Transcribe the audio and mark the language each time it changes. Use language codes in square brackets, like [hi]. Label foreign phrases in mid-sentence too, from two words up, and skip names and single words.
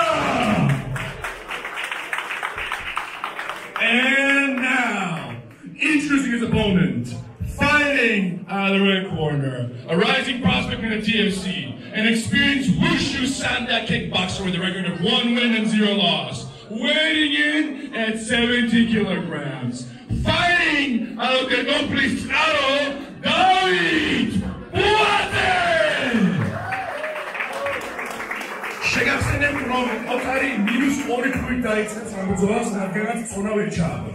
[en] And now, introducing his opponent, fighting out of the red corner, a rising prospect in the TFC, an experienced Wushu Sanda kickboxer with a record of 1 win and 0 loss, weighing in at 70 kilograms, fighting out of the Complicado, David Boateng! [ka] შეგახსენებთ, რომ ოთარი -2 თვით დაიწყეს ამბრძოლას, რადგანაც წონა ვერ ჩააბარა.